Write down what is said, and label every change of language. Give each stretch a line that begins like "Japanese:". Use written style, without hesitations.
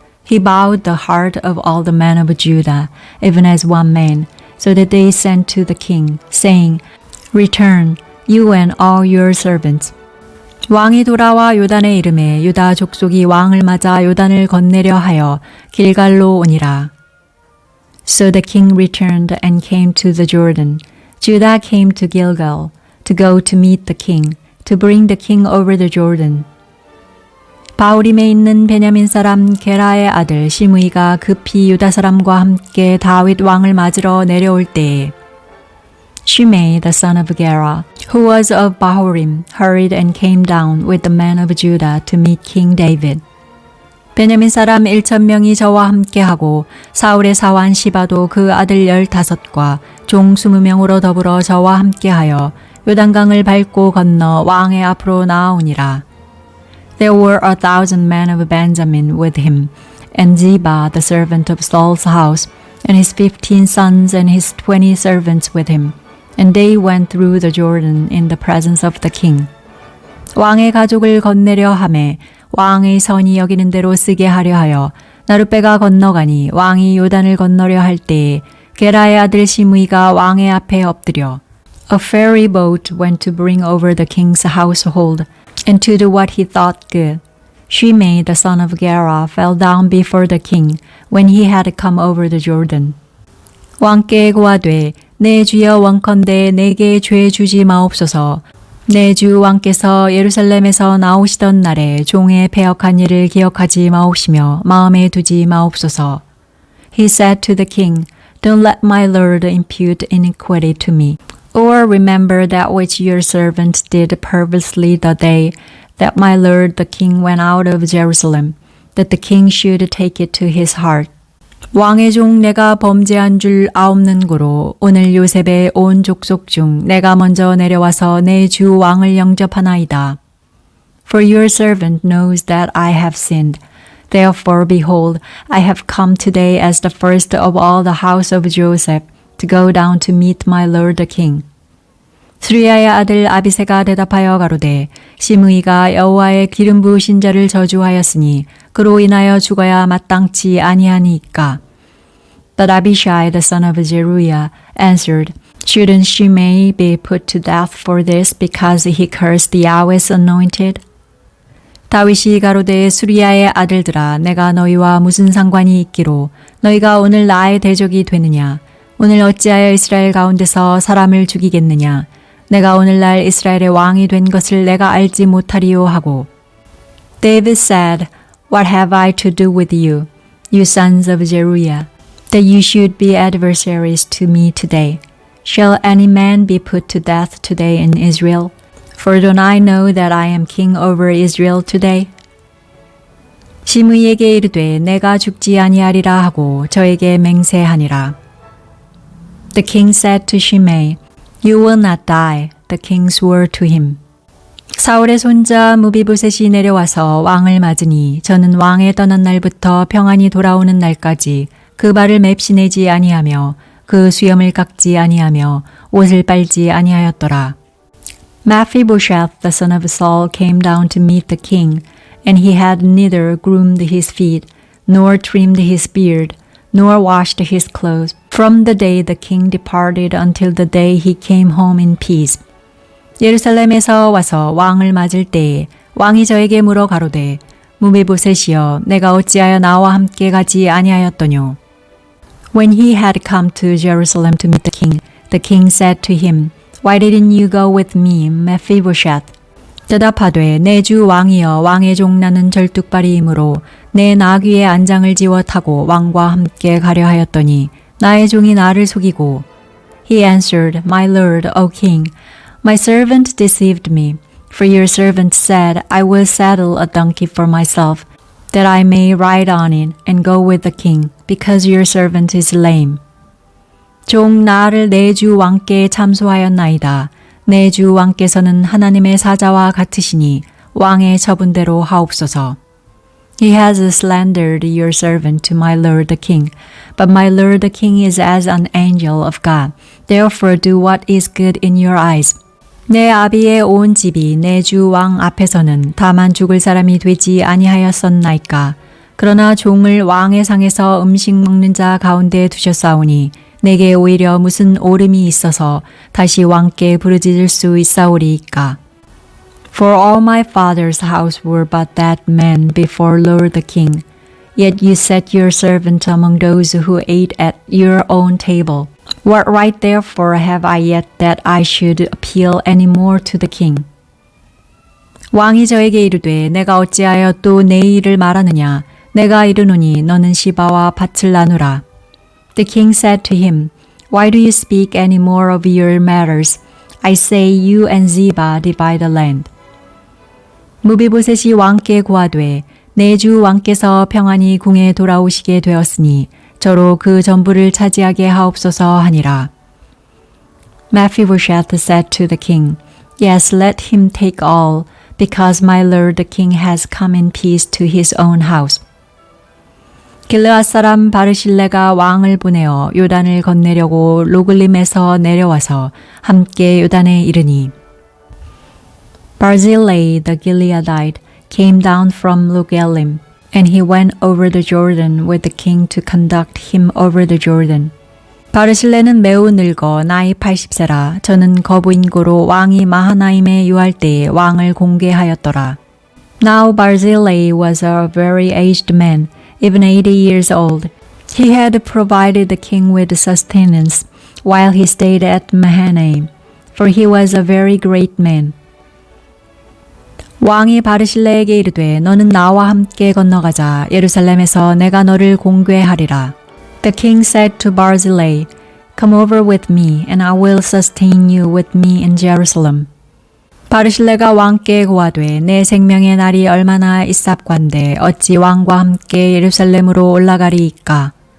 English: He bowed the heart of all the men of Judah, even as one man, so that they sent to the king, saying, Return, you and all your servants.
Korean: 왕이 돌아와 요단에 이르매 유다 족속이 왕을 맞아 요단을 건네려 하여 길갈로 오니라.
English: So the king returned and came to the Jordan. Judah came to Gilgal, to go to meet the king, to bring the king over the Jordan.
Korean: 바울임에 있는 베냐민 사람 게라의 아들 시므이가 급히 유다 사람과 함께 다윗 왕을 맞으러 내려올 때에
English: Shimei, the son of Gera, who was of Bahurim, hurried and came down with the men of Judah to meet King David.
Korean: 베냐민 사람 1,000명이 저와 함께하고 사울의 사환 시바도 그 아들 15과 종 20명으로 더불어 저와 함께하여 요단강을 밟고 건너 왕의 앞으로 나아오니라.
English: There were 1,000 men of Benjamin with him, and Ziba, the servant of Saul's house, and his 15 sons and his 20 servants with him. And they went through the Jordan in the presence of the king.
Korean: 왕의 가족을 건네려 하매 왕의 선이 여기는 대로 쓰게 하려 하여 나룻배가 건너가니 왕이 요단을 건너려 할 때에 게라의 아들 시므이가 왕의 앞에 엎드려
English: A ferry boat went to bring over the king's household and to do what he thought good. Shimei, the son of Gera, fell down before the king when he had come over the Jordan.
Korean: 왕께 고하되 내 주여 원컨대 내게 죄 주지 마옵소서. 내 주 왕께서 예루살렘에서 나오시던 날에 종의 패역한 일을 기억하지 마옵시며 마음에 두지 마옵소서.
English: He said to the king, Don't let my lord impute iniquity to me, or remember that which your servant did purposely the day that my lord the king went out of Jerusalem, that the king should take it to his heart.
Korean: 왕의 종 내가 범죄한 줄 아옵는 고로 오늘 요셉의 온 족속 중 내가 먼저 내려와서 내 주 왕을 영접하나이다.
English: For your servant knows that I have sinned. Therefore, behold, I have come today as the first of all the house of Joseph to go down to meet my lord the king.
Korean: 수리야의 아들 아비새가 대답하여 가로되 시므이가 여호와의 기름 부으신 자를 저주하였으니 그로 인하여 죽어야 마땅치 아니하니까.
English: But Abishai the son of Zeruiah answered, Shouldn't Shimei be put to death for this because he cursed Yahweh's anointed?
Korean: 다윗이 가로되 수리야의 아들들아 내가 너희와 무슨 상관이 있기로 너희가 오늘 나의 대적이 되느냐? 오늘 어찌하여 이스라엘 가운데서 사람을 죽이겠느냐? 내가 오늘날 이스라엘의 왕이 된 것을 내가 알지 못하리요 하고
English: David said, What have I to do with you, you sons of Zeruiah, that you should be adversaries to me today? Shall any man be put to death today in Israel? For don't I know that I am king over Israel today?
Korean: 시므이에게 이르되 내가 죽지 아니하리라 하고 저에게 맹세하니라.
English: The king said to Shimei, You will not die. The king swore to him.
Korean: 사울의 손자 무비보셋이 내려와서 왕을 맞으니 저는 왕에 떠난 날부터 평안히 돌아오는 날까지 그 발을 맵시내지 아니하며 그 수염을 깎지 아니하며 옷을 빨지 아니하였더라.
English: Mephibosheth, the son of Saul, came down to meet the king, and he had neither groomed his feet, nor trimmed his beard, nor washed his clothes, from the day the king departed until the day he came home in peace.
Korean: 예루살렘에서 와서 왕을 맞을 때에 왕이 저에게 물어 가로되 무비보셋이여 내가 어찌하여 나와 함께 가지 아니하였더뇨.
English: When he had come to Jerusalem to meet the king said to him, Why didn't you go with me, Mephibosheth?
Korean: 대답하되 내 주 왕이여 왕의 종 나는 절뚝발이이므로 내 나귀의 안장을 지워 타고 왕과 함께 가려 하였더니 나의 종이 나를 속이고
English: He answered, My lord, O king, my servant deceived me, for your servant said, I will saddle a donkey for myself, that I may ride on it and go with the king, because your servant is lame.
Korean: 종 나를 내 주 왕께 참소하였나이다. 내 주 왕께서는 하나님의 사자와 같으시니 왕의 처분대로 하옵소서.
English: He has slandered your servant to my lord the king, but my lord the king is as an angel of God. Therefore do what is good in your eyes.
Korean: 내 아비의 온 집이 내 주 왕 앞에서는 다만 죽을 사람이 되지 아니하였었나이까. 그러나 종을 왕의 상에서 음식 먹는 자 가운데 두셨사오니 내게 오히려 무슨 오름이 있어서 다시 왕께 부르짖을 수 있사오리이까.
English: For all my father's house were but that man before Lord the king. Yet you set your servant among those who ate at your own table. What right therefore have I yet that I should appeal any more to the king?
Korean: 왕이 저에게 이르되 내가 어찌하여 또 내 일을 말하느냐? 내가 이르노니 너는 시바와 밭을 나누라.
English: The king said to him, Why do you speak any more of your matters? I say you and Ziba divide the land.
Korean: 무비보셋이 왕께 고하되 내 주 왕께서 평안히 궁에 돌아오시게 되었으니 저로 그 전부를 차지하게 하옵소서 하니라.
English: Mephibosheth said to the king, Yes, let him take all, because my lord the king has come in peace to his own house.
Korean: 길르앗 사람 바르실레가 왕을 보내어 요단을 건네려고 로글림에서 내려와서 함께 요단에 이르니
English: Barzillai the Gileadite came down from Rogelim, and he went over the Jordan with the king to conduct him over the Jordan.
Korean: 바르실레는 매우 늙어 나이 80세라 저는 거부인고로 왕이 마하나임에 유할 때에 왕을 공개하였더라.
English: Now Barzillai was a very aged man, even 80 years old. He had provided the king with sustenance while he stayed at Mahanaim, for he was a very great man.
Korean: 왕이 바르실레에게 이르되 너는 나와 함께 건너가자. 예루살렘에서 내가 너를 공궤하리라.
English: The king said to Barzillai, Come over with me, and I will sustain you with me in Jerusalem.
Korean: 바르실레가 왕께 고하되 내 생명의 날이 얼마나 있삽관데 어찌 왕과 함께 예루살렘으로 올라가리이까?